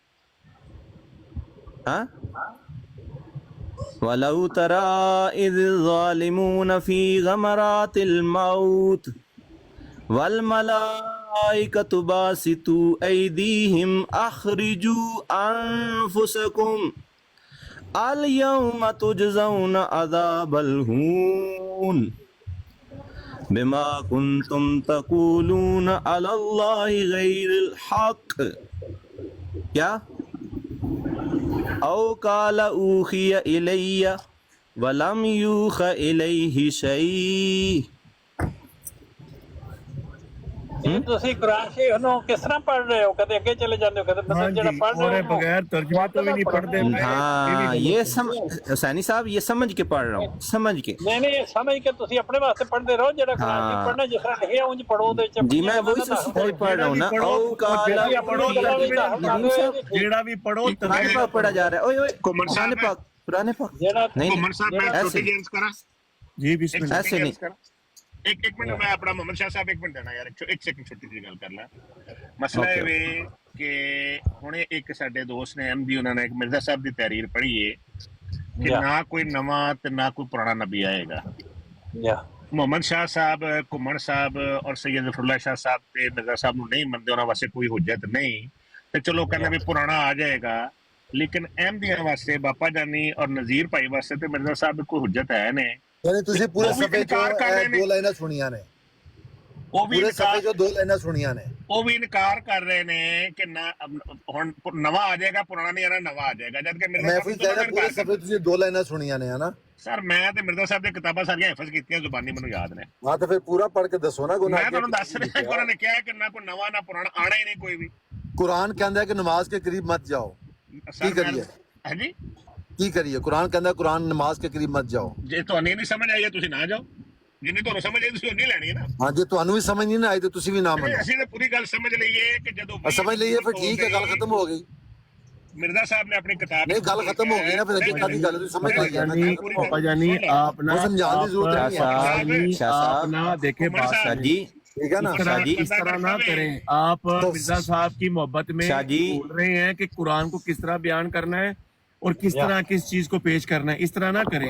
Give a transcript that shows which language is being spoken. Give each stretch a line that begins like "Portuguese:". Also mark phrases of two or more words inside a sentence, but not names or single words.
Arabic: ہاں وَلَوْ تَرَىٰ إِذِ الظَّالِمُونَ فِي غَمَرَاتِ الْمَوْتِ وَالْمَلَائِكَةُ بَاسِطُو أَيْدِيهِمْ أَخْرِجُوا أَنفُسَكُمْ الْيَوْمَ تُجْزَوْنَ عَذَابَ الْهُونِ بِمَا كُنْتُمْ تَقُولُونَ عَلَى اللَّهِ غَيْرِ الْحَقِّ.
Urdu: کیا؟
Arabic: او قال اوحی الی ولم یوحى الیہ شیء.
Punjabi: ਤੁਸੀਂ ਕੁਰਾਨ ਸ਼ریف ਨੂੰ ਕਿਸ ਤਰ੍ਹਾਂ ਪੜ੍ਹ ਰਹੇ ਹੋ? ਕਦੇ ਅੱਗੇ ਚਲੇ ਜਾਂਦੇ ਹੋ, ਕਦੇ
Urdu: ہاں
Punjabi: ਮਤਲਬ ਜਿਹੜਾ
Urdu: جی پڑھ اور رہے ہو بغیر ترجمہ تو بھی نہیں پڑھتے. ہاں یہ حسینی صاحب یہ سمجھ کے پڑھ رہا ہوں, سمجھ کے. نہیں نہیں یہ سمجھ کے ਤੁਸੀਂ ਆਪਣੇ ਵਾਸਤੇ ਪੜ੍ਹਦੇ ਰਹੋ. ਜਿਹੜਾ ਕੁਰਾਨ شریف پڑھنا جس طرح لکھے ਉਂਝ پڑھو ਉਹਦੇ ਵਿੱਚ. جی میں وہی سے پڑھ رہا ہوں نا.
Arabic: او قال
Punjabi: جیڑا بھی پڑھو
Urdu: قرآن پاک پڑھا جا رہا ہے. اوئے اوئے قمر قرآن صاحب پاک قرآن پاک نہیں قمر صاحب میں ایسے چھوٹی جینس کرا جی بسم اللہ. ایسے نہیں. ایک منٹ میں اپنا محمد شاہ صاحب ایک منٹ دینا یار, ایک سیکنڈ چھوٹی سی گل کر لا. مسئلہ یہ ہے کہ
Punjabi: ہن ایک ساڈے دوست نے احمدی انہوں نے ایک مرزا صاحب دی تحریر پڑھی ہے کہ نہ کوئی نواں تے نہ کوئی پرانا نبی آئے گا. محمد شاہ صاحب, کمن صاحب اور سید ظفر اللہ شاہ صاحب تے مرزا صاحب نو نہیں منتے, انہاں واسطے کوئی حجت نہیں. تے چلو کہنا بھی پرانا آ جائے گا, لیکن احمدیاں واسطے باپا جانی اور نذیر بھائی واسطے تے مرزا صاحب کوئی حجت ہے نہیں. یعنی تسی پورے صفحے چ دو لائناں سنیاں نے, پورے صفحے چ دو لائناں سنیاں نے. وہ بھی انکار کر رہے نے کہ نہ نواں آ جائے گا, پرانا نہیں آنا, نواں آ جائے گا. جبکہ میں پھر کہہ رہا پورے صفحے تسی دو لائناں سنیاں نے ہے نا سر. میں تے مرزا صاحب دی کتاباں ساریاں حفظ کیتیاں, زبانی مینوں یاد نے. ہاں تو پھر پورا پڑھ کے دسو نا. میں تانوں دس رہا کہ انہوں نے کہا کہ نہ کوئی نواں نہ پرانا آنا ہی نہیں کوئی بھی.
Urdu: قرآن کہندا ہے کہ نماز کے قریب مت جاؤ.
Punjabi: کی کریے
Urdu: ہاں جی
Punjabi: کی کریے؟
Urdu: قرآن کہندا ہے قرآن نماز کے قریب مت جاؤ.
Punjabi: جی تہاڈی نہیں سمجھ آئی ہے تسی نہ جاؤ, جنی تہاڈوں سمجھ آئی تسی اونی لینی ہے نا. ہاں جی تانوں بھی سمجھ نہیں آئی تو تسی بھی نہ منو. اسی نے پوری گل سمجھ لئیے کہ جدوں سمجھ لئیے پھر ٹھیک ہے, گل ختم ہو گئی. مرزا صاحب نے اپنی کتاب نہیں گل ختم ہو گئی نا, پھر اگے کدی گل سمجھ آ گیا نا.
Urdu: پاپا جانی آپ نا
Punjabi: سمجھان دی ضرورت نہیں ہے.
Urdu: آپ نا دیکھیں بات جی ٹھیک ہے نا. اس طرح نہ کریں. آپ مرزا صاحب کی محبت میں بول رہے ہیں کہ قرآن کو کس طرح بیان کرنا ہے اور کس طرح کس چیز کو پیش کرنا ہے, اس طرح نہ کریں.